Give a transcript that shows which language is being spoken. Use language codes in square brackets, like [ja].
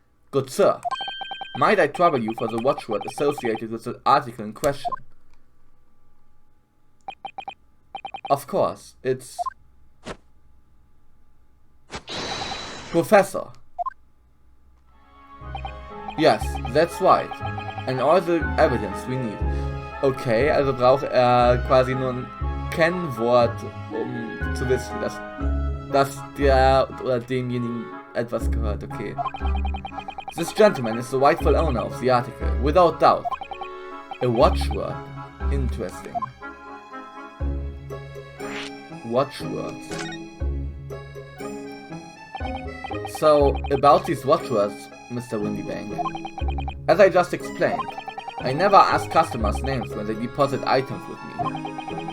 [en] Good sir, might I trouble you for the watchword associated with the article in question? Of course, it's... Professor. Yes, that's right. And all the evidence we need. [de] Okay, also braucht quasi nur ein Kennwort, um zu wissen, dass der oder demjenigen etwas gehört. Okay. [en] This gentleman is the rightful owner of the article, without doubt. A watchword. Interesting. Watchwords. So, about these watchwords, Mr. Windybank. As I just explained, I never ask customers' names when they deposit items with me.